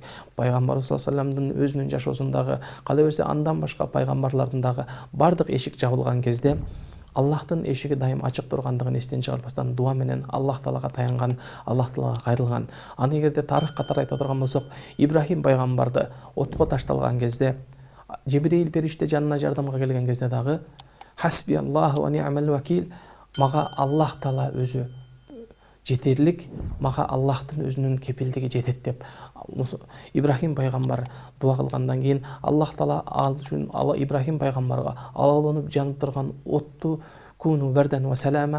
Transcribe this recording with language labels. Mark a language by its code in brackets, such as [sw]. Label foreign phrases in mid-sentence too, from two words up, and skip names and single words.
[ky] Пайгамбарыбыз [ar] صلى الله عليه وسلم [ky] өзүнүн жашоосундагы, кала берсе андан башка пайгамбарлардын дагы бардык эшик жабылган кезде Аллахтын эшиги дайым ачык тургандыгын эстен чыгарбастан дуа менен Аллах таалага таянган, Аллах таалага кайрылган. Аны эгерде тарых катары айта турган болсок, Ибрахим пайгамбарды отко ташталган кезде, Жибрил периште жанына жардамга келген кезде дагы [ar] حسبي الله ونعم الوكيل, [ky] мага Аллах таала өзү жетерлик, мага Аллахтын өзүнүн кепилдиги жетет деп Ибрахим пайгамбар дуа кылгандан кийин Аллах таала ал үчүн Ибрахим пайгамбарга алаланып жанып турган отту [ar] كوني بردا وسلاما,